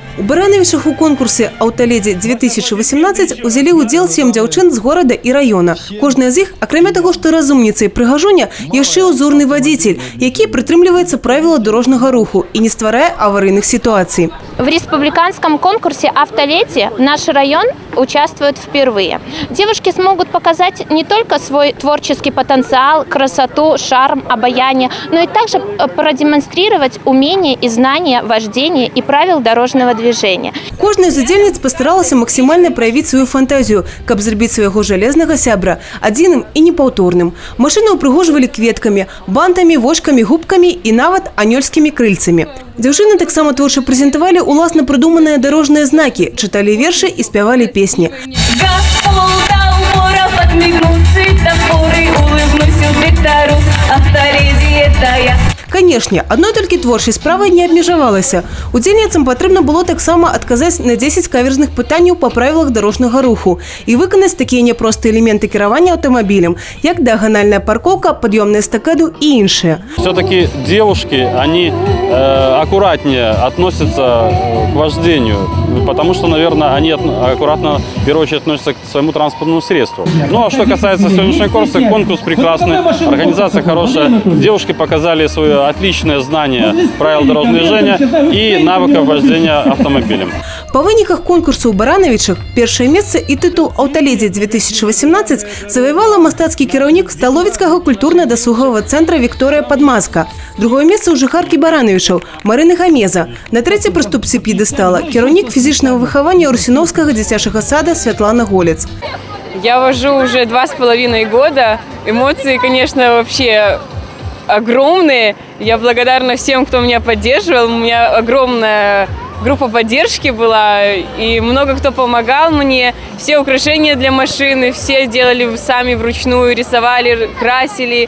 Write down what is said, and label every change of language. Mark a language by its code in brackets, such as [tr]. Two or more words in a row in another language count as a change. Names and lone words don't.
[be] У Барановичах у конкурсе «Аўталедзі-2018» узялі ўдзел 7 дзяўчын з горада і района. Кожная з іх, акрамя таго, што разумніца і прыгажуня, яшчэ узорны вадзіцель, які прытрымліваецца правіла дорожнага руху і не стварае аварыйных ситуаций. [ru] В республиканском конкурсе «Автолети» наш район участвует впервые. Девушки смогут показать не только свой творческий потенциал, красоту, шарм, обаяние, но и также продемонстрировать умение и знания вождения и правил дорожного движения. [be] Кожная з удзельніц пастаралася максімальна праявіць сваю фантазію, каб зрабіць свайго жалезнага сябра адзіным і непаўторным. Машыны ўпрыгожвалі кветкамі, бантамі, вочкамі, губкамі і нават анёльскімі крыльцамі. Дзяўчыны таксама творча прэзентавалі уласна прыдуманыя дарожныя знакі, чыталі вершы і спявалі песні. Канешне, адной толькі творчай справай не абмежавалася. Удзельніцам патрэбна было таксама адказаць на 10 каверзных пытанняў па правілах дорожнага руху і выканаць такія няпростыя элементы кіравання аўтамабілем, як дыяганальная парковка, пад'ёмная эстакаду і іншыя. [ru] Все-таки девушки, они аккуратнее относятся к вождению, потому что, наверное, они аккуратно, в первую очередь, относятся к своему транспортному средству. Ну, а что касается сегодняшнего конкурса, конкурс прекрасный, организация хорошая. Девушки показали свое отличное знание правил дорожного движения и навыков вождения автомобилем. [be] По выніках конкурсу ў Барановичах першае месца і тытул «Аўталедзі-2018» заваявала мастацкі кіраўнік Сталовіцкага культурна-дасуговага цэнтра Вікторыя Падмазка. Другое месца ў жыхаркі Барановичаў Марыны Гамеза. На трэцяй прыступцы п'едэстала кіраўнік фізічнага выхавання Русіновскага дзіцячага сада Святлана Голец. [ru] Я вожу уже 2,5 года. Эмоции, конечно, вообще огромные. Я благодарна всем, кто меня поддерживал. У меня огромная группа поддержки была, и много кто помогал мне. Все украшения для машины, все делали сами вручную, рисовали, красили.